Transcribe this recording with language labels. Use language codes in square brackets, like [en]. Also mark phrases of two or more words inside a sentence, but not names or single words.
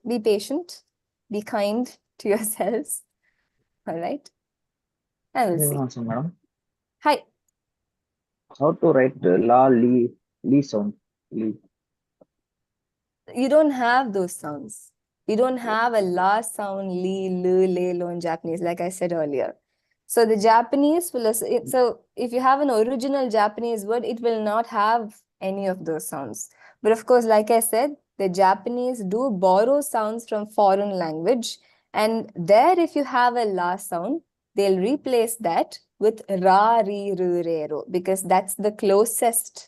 [en] Be patient. Be kind to yourselves. All right. I will see. Also, madam, Hi. how to write the la, li sound? Li. You don't have those sounds. You don't have a la sound, li, lu, le, lo in Japanese, like I said earlier. So the Japanese will, so if you have an original Japanese word, it will not have any of those sounds. But of course, like I said, the Japanese do borrow sounds from foreign language. And there, if you have a la sound, they'll replace that with ra, ri, ru, re, ro, because that's the closest